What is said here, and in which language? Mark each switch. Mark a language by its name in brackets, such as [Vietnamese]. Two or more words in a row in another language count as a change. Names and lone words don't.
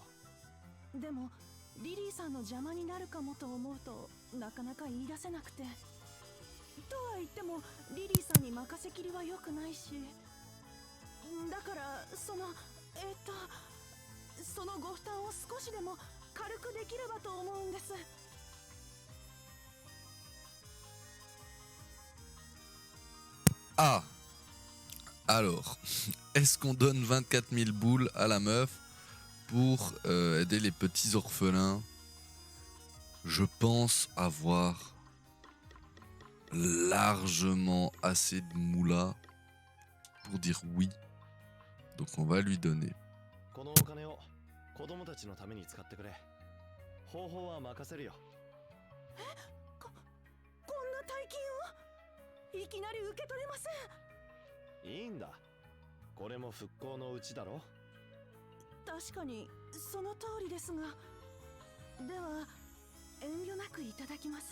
[Japanese] でもリリーさんの邪魔になるかもと思うとなかなか言い出せなくて。とは言ってもリリーさんに任せきりは良くないし、だからそのご負担を少しでも軽くできればと思うんです。 Ah! [French] Alors, est-ce qu'on donne 24 000 boules à la meuf pour aider les petits orphelins? Je pense avoir largement assez de moula pour dire oui. Donc on va lui donner. [Japanese] このお金を子供たちのために使ってくれ。方法は任せるよ。こんな大金をいきなり受け取れません。いいんだ。これも復興のうちだろ。確かにその通りですが、では遠慮なくいただきます。